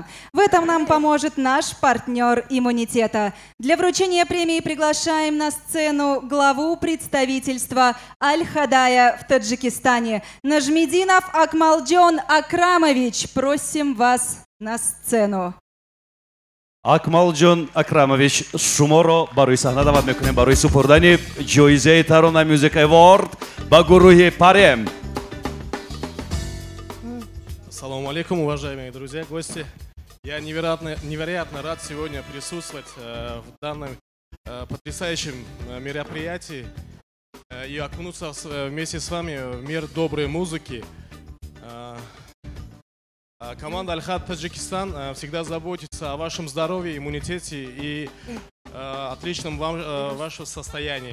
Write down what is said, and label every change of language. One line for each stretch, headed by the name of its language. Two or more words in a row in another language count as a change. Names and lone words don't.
Russian: В этом нам поможет наш партнер иммунитета. Для вручения премии приглашаем на сцену главу представительства Аль-Хадая в Таджикистане Нажмидинов Акмалджон Акрамович. Просим вас на сцену.
Tajik: акмалҷон Акрамович, шуморо барои саҳна даъват мекунем барои супурдани ҷоизаи Tarona Music Award ба гурӯҳи Парем.
Arabic: Ассаламу алейкум,
Russian: уважаемые друзья, гости. Я невероятно рад сегодня присутствовать в данном потрясающем мероприятии и окунуться вместе с вами в мир доброй музыки. Команда Аль-Хад Таджикистан всегда заботится о вашем здоровье, иммунитете и отличном вашем состоянии.